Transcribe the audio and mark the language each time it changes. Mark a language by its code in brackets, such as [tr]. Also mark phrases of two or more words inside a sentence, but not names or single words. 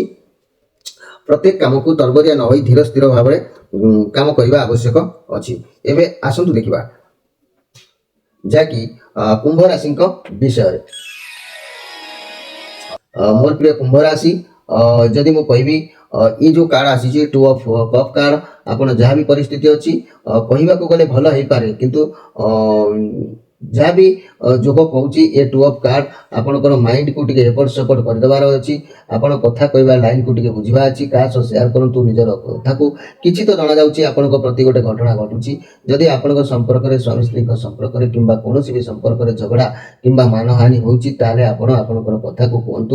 [or] ପ୍ରତ୍ୟେକ କାମକୁ ତରବରିଆ ନ ହୋଇ ଧୀର ସ୍ଥିର ଭାବରେ କାମ କରିବା ଆବଶ୍ୟକ ଅଛି। ଏବେ ଆସନ୍ତୁ ଦେଖିବା ଯାହାକି କୁମ୍ଭ ରାଶିଙ୍କ ବିଷୟରେ। ମୋର ପ୍ରିୟ କୁମ୍ଭ ରାଶି, ଯଦି ମୁଁ କହିବି [hi] ये जो कार्ड आसी 2 ऑफ कप कार्ड, [or] ଆପଣ ଯାହା ବି ପରିସ୍ଥିତି ଅଛି କହିବାକୁ ଗଲେ ଭଲ ହେଇପାରେ, କିନ୍ତୁ ଯାହା ବି ଯୋଗ କହୁଛି ଏ 2 [en] of card [or] ଆପଣଙ୍କର ମାଇଣ୍ଡକୁ ଟିକେ ଏପଟ ସେପଟ କରିଦେବାର ଅଛି। ଆପଣ କଥା କହିବା ଲାଇନକୁ ଟିକେ ବୁଝିବା ଅଛି। କାହା ସହ ସେୟାର କରନ୍ତୁ ନିଜର କଥାକୁ। କିଛି ତ ଜଣାଯାଉଛି ଆପଣଙ୍କ ପ୍ରତି ଗୋଟେ ଘଟଣା ଘଟୁଛି। ଯଦି ଆପଣଙ୍କ ସମ୍ପର୍କରେ ସ୍ୱାମୀ ସ୍ତ୍ରୀଙ୍କ ସମ୍ପର୍କରେ କିମ୍ବା କୌଣସି ବି ସମ୍ପର୍କରେ ଝଗଡ଼ା କିମ୍ବା ମାନହାନି ହେଉଛି ତାହେଲେ ଆପଣ ଆପଣଙ୍କର କଥାକୁ କୁହନ୍ତୁ।